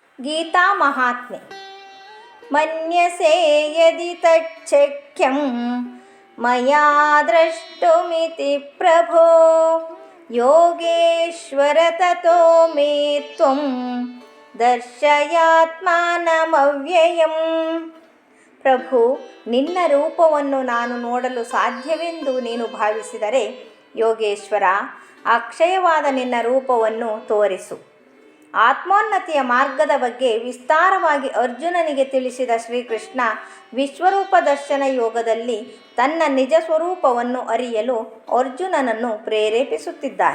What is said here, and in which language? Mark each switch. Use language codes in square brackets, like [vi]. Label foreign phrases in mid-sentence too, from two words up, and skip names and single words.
[kn] ಗೀತಾ ಮಹಾತ್ಮೆ. [sa] ಮನ್ಯಸೆ ಯದಿ ತಚ್ಛಕ್ಯಂ ಮಯಾ ದ್ರಷ್ಟುಮಿತಿ ಪ್ರಭೋ ಯೋಗೇಶ್ವರ ತತೋ ಮೇ ತ್ವಂ ದರ್ಶಯಾತ್ಮಾನಮವ್ಯಯಂ. [kn] ಪ್ರಭು, ನಿನ್ನ ರೂಪವನ್ನು ನಾನು ನೋಡಲು ಸಾಧ್ಯವೆಂದು ನೀನು ಭಾವಿಸಿದರೆ ಯೋಗೇಶ್ವರ, ಅಕ್ಷಯವಾದ ನಿನ್ನ ರೂಪವನ್ನು ತೋರಿಸು. ಆತ್ಮೋನ್ನತಿಯ ಮಾರ್ಗದ ಬಗ್ಗೆ ವಿಸ್ತಾರವಾಗಿ ಅರ್ಜುನನಿಗೆ ತಿಳಿಸಿದ ಶ್ರೀಕೃಷ್ಣ ವಿಶ್ವರೂಪ ದರ್ಶನ ಯೋಗದಲ್ಲಿ ತನ್ನ ನಿಜ ಸ್ವರೂಪವನ್ನು ಅರಿಯಲು ಅರ್ಜುನನನ್ನು ಪ್ರೇರೇಪಿಸುತ್ತಿದ್ದಾನೆ.